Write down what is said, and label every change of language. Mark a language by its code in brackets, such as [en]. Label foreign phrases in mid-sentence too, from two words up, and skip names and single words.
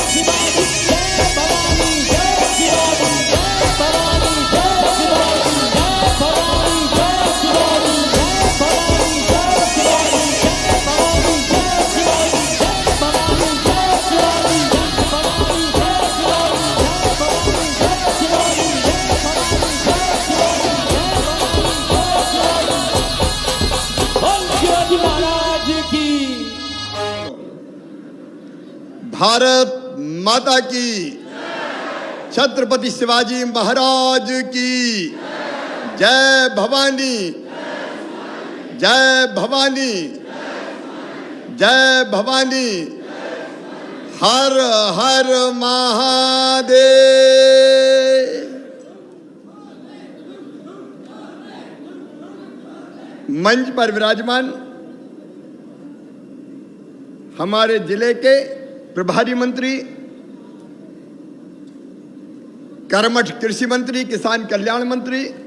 [hi] शिवाजी जय भवानी जय शिवाजी जय भवानी जय शिवाजी जय भवानी जय शिवाजी जय भवानी जय शिवाजी जय भवानी जय शिवाजी जय भवानी जय शिवाजी जय भवानी शिवाजी महाराज की भारत माता की छत्रपति शिवाजी महाराज की जय भवानी जय भवानी जय भवानी हर हर महादेव। मंच पर विराजमान हमारे जिले के प्रभारी मंत्री, कर्मठ कृषि मंत्री, किसान कल्याण मंत्री